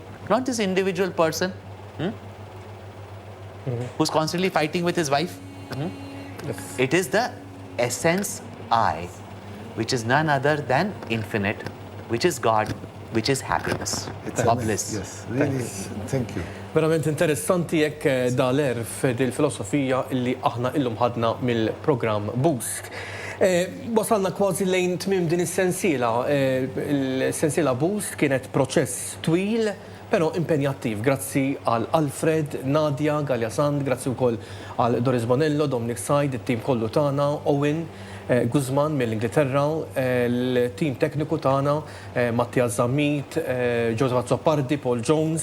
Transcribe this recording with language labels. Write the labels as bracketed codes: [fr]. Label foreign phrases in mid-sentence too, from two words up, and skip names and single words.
[en] Not this individual person who's constantly fighting with his wife. Yes. It is the essence I, which is none other than infinite, which is God, which is happiness or bliss. Yes, really. Thank you. [mt] Verament interessanti jekk daler fil-filosofija illi aħna illum ħadna mill-programm Boost. Wasalna kważi lejn tmiem din is-sensiela. Il-sensiela Boost kienet proċess twil, però impenjattiv. Grazzi għal Alfred, Nadia, Galja Sand, grazzi wkoll għal Doris Bonello, Dominic Said, it-tim kollu tagħna, Owen, Guzman mill-Ingilterra, l-tim tekniku tagħna, Mattia Zammit, Joseph Zoppardi, Paul Jones.